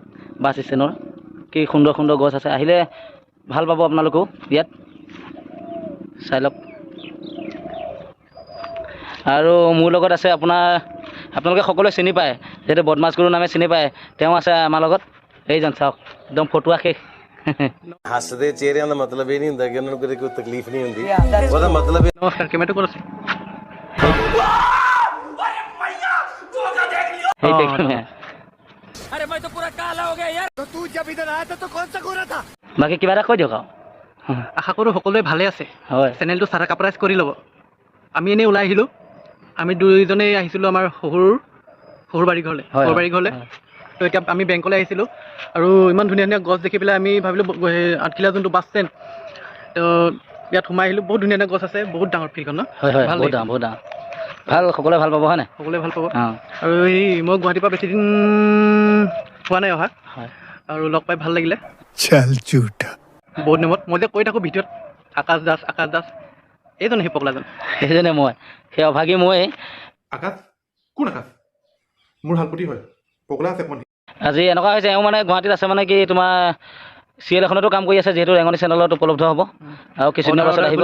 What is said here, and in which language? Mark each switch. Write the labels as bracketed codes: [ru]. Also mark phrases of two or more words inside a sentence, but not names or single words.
[as] বাছ ষ্টেণ্ডৰ কি সুন্দৰ সুন্দৰ গছ আছে, আহিলে ভাল পাব আপোনালোকেও ইয়াত চাই লওক। আৰু মোৰ লগত আছে আপোনালোকে সকলোৱে চিনি পায়, যিহেতু বদমাছ গুৰু নামে চিনি পায়, তেওঁ আছে আমাৰ লগত। এইজন চাওক, একদম ফটুৱা শেষ। [pa] ਹੱਸਦੇ ਚਿਹਰਿਆਂ ਦਾ ਮਤਲਬ ਇਹ ਨਹੀਂ ਹੁੰਦਾ ਕਿ ਉਹਨਾਂ ਨੂੰ ਕਦੇ ਕੋਈ ਤਕਲੀਫ ਨਹੀਂ ਹੁੰਦੀ ਉਹਦਾ ਮਤਲਬ [as] নমস্কাৰ, কেমেৰাটো ক'ত আছে? বাকী কিবা এটা কৈ দিয়ক আৰু। আশা কৰোঁ সকলোৱে ভালে আছে। হয়, চেনেলটো ছাবস্ক্ৰাইব কৰি ল'ব। আমি এনেই ওলাই আহিলোঁ, আমি দুইজনেই আহিছিলোঁ আমাৰ শহুৰ বাৰী ঘৰলৈ। হয়, শহুৰ বাৰী ঘৰলৈ তো এতিয়া আমি বেংকলৈ আহিছিলোঁ আৰু ইমান ধুনীয়া ধুনীয়া গছ দেখি পেলাই আমি ভাবিলোঁ আঠখেলীয়া যোনটো বাছ ষ্টেণ্ড, তো ইয়াত সোমাই আহিলোঁ। বহুত ধুনীয়া ধুনীয়া গছ আছে, বহুত ডাঙৰ ফিল্ডখন ন? হয় হয়, ভাল বহুত ডাঙৰ, বহুত ডাঙৰ, ভাল, সকলোৱে ভাল পাব হয় নাই? সকলোৱে ভাল পাব। অঁ আৰু এই মই গুৱাহাটীৰ পৰা বেছিদিন হোৱা নাই অহা, হয়, আৰু লগ পাই ভাল লাগিলে। [hi] चल झूठा [as] বহুত দিনত মই যে কৈ থাকোঁ ভিডিঅ'ত আকাশ দাস এইজন সেই পগলাজন। সেইজনে মই, সেই অভাগী মই। আকাশ কোন আকাশ? মোৰ হালপতি হয়, পগলা আছে অকণমান। আজি এনেকুৱা হৈছে, এওঁ মানে গুৱাহাটীত আছে, মানে কি তোমাৰ চিৰিয়েল এখনতো কাম কৰি আছে, যিহেতু ৰেঙনি চেনেলত উপলব্ধ হ'ব আৰু কিছুদিনৰ পাছত আহিব।